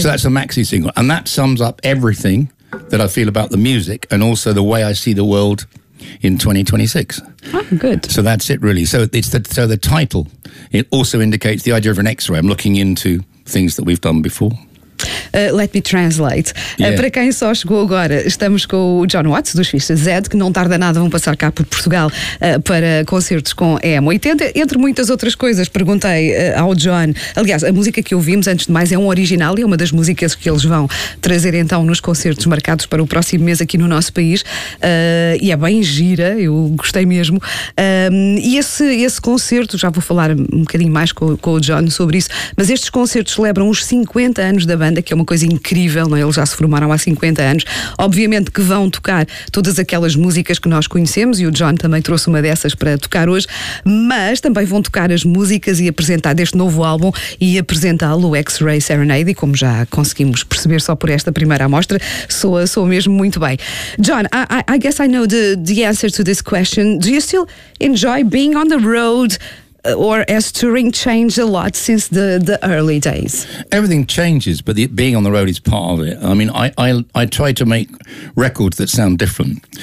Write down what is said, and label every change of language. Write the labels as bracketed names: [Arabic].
[English] So that's a maxi single. And that sums up everything that I feel about the music and also the way I see the world in 2026. Oh, good. So that's it, really. So it's the title, it also indicates the idea of an X-ray. I'm looking into things that we've done before. Let me translate. Yeah. [Portuguese] Para quem só chegou agora, estamos com o John Watts, dos Fisher Z, que não tarda nada, vão passar cá por Portugal para concertos com a EM80, entre muitas outras coisas. Perguntei ao John, aliás, a música que ouvimos, antes de mais, é um original e é uma das músicas que eles vão trazer então nos concertos marcados para o próximo mês aqui no nosso país. E é bem gira, eu gostei mesmo. E esse concerto, já vou falar um bocadinho mais com o John sobre isso, mas estes concertos celebram os 50 anos da banda, que é uma coisa incrível, não é? Eles já se formaram há 50 anos. Obviamente que vão tocar todas aquelas músicas que nós conhecemos, e o John também trouxe uma dessas para tocar hoje, mas também vão tocar as músicas e apresentar deste novo álbum e apresentá-lo, o X-Ray Serenade, e como já conseguimos perceber só por esta primeira amostra, soa mesmo muito bem. [English] John, I guess I know the answer to this question. Do you still enjoy being on the road? Or has touring changed a lot since the early days? Everything changes, but being on the road is part of it. I mean, I try to make records that sound different.